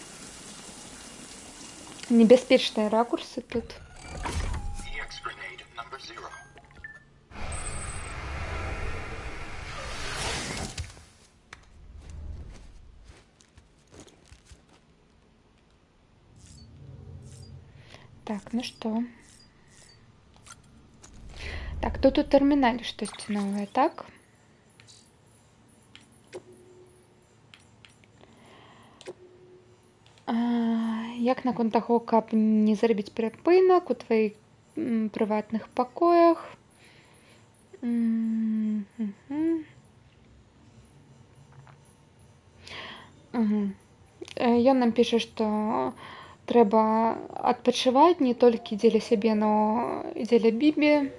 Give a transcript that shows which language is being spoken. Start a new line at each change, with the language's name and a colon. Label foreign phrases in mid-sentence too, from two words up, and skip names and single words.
Ukrainian: Небезпечні ракурси тут.
English: EX grenade number 0.
Russian: Так, ну что?
Ukrainian: Так, тут у терміналі щось нове, так?
Belarusian: Як наконт таго, каб не зрабіць перапынак у тваіх прыватных пакоях? Ён нам піша, што трэба адпачываць не толькі дзеля сябе, но і дзеля Бібі.